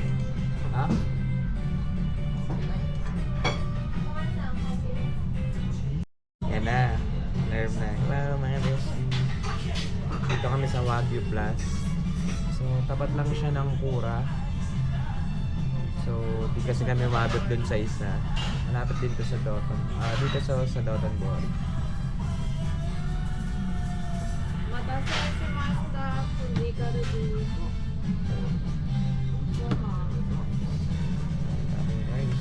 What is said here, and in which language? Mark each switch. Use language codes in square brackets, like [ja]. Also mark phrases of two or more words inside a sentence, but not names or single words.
[tl] Ha? Yan na. Nerve na. Hello mga beshi. Dito kami sa Wagyu Plus. So, tapat lang siya ng Kura. So, di kasi kami umabot dun sa isa. Malapit din to sa Doton. Dito sa Doton Board. [ja] お待たせしました。フジカルビーフ。ご飯。 [en] Rice.